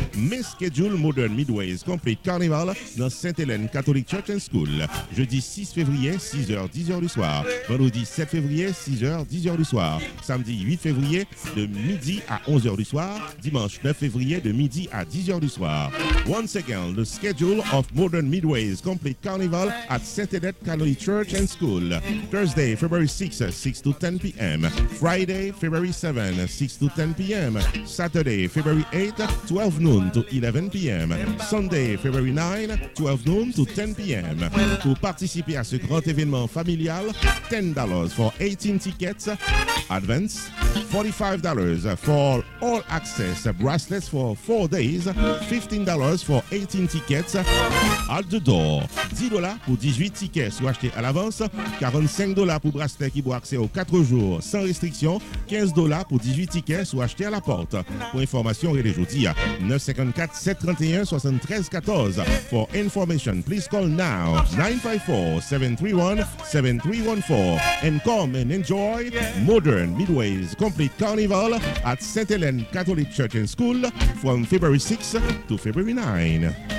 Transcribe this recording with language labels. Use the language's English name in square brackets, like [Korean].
[English] Main schedule Modern Midways Complete Carnival [French] dans [English] Sainte-Hélène Catholic Church and School. [French] Jeudi 6 février, 6h, 10h du soir. Vendredi 7 février, 6h, 10h du soir. Samedi 8 février, de midi à 11h du soir. Dimanche 9 février, de midi à 10h du soir. [English] Once again, the schedule of Modern Midways Complete Carnival at Sainte-Hélène Catholic Church and School. Thursday, February 6, 6 to 10 p.m. Friday, February 7, 6 to 10 p.m. Saturday, February 8, 12 noon to 11 p.m. Sunday, February 9, 12 noon to 10 p.m. [French] Pour participer à ce grand événement familial, $10 [English] for 18 tickets. Advance, $45 for all access bracelets for 4 days. $15 for 18 tickets. At the door, [French] $10 pour 18 tickets soit achetés à l'avance, $45 pour bracelet qui vaut accès aux 4 jours sans restriction, $15 pour 18 tickets soit achetés à la porte. Pour information, relais jeudi à 954 731 73 14. [English] For information, please call now 954-731-7314 and come and enjoy Modern Midways Complete Carnival at St. Helen Catholic Church and School from February 6 to February 9.